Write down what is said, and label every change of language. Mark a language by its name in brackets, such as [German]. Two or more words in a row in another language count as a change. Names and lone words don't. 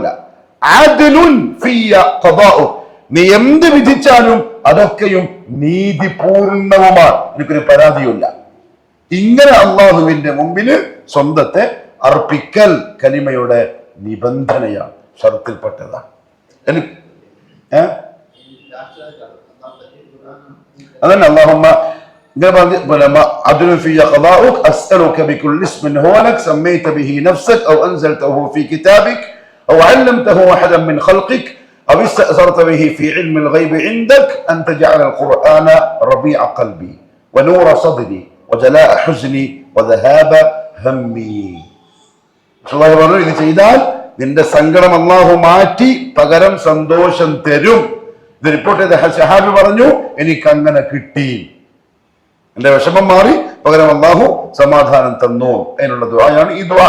[Arabic] عدل في قضاؤك, [Malayalam] നീ എന്ത് വിധിച്ചാലും അതൊക്കെയും നീതിപൂർണവുമാണ്, എനിക്കൊരു പരാതിയില്ല. ഇങ്ങനെ അള്ളാഹുവിന്റെ മുമ്പിൽ സ്വന്തത്തെ അർപ്പിക്കൽ കലിമയുടെ നിബന്ധനയാണ്, ഷർത്തിൽപ്പെട്ടതാണ്. [Arabic] അതന്നെ അല്ലാഹുമ്മ عدل في قضاؤك أسألك بكل اسم هو لك سميت به نفسك أو أنزلته في كتابك أو علمته أحدا من خلقك أو استأثرت به في علم الغيب عندك أن تجعل القرآن ربيع قلبي ونور صدري وجلاء حزني وذهاب همي. [Malayalam] ഇത് ചെയ്താൽ നിന്റെ സങ്കടം അല്ലാഹു മാറ്റി പകരം സന്തോഷം തരും. ഇത് റിപ്പോർട്ട് ചെയ്ത സഹാബി പറഞ്ഞു, എനിക്ക് അങ്ങനെ കിട്ടി, എന്റെ വിഷമം മാറി, പകരം അല്ലാഹു സമാധാനം തന്നു. അതിനുള്ള ദുആയാണ് ഈ ദുആ.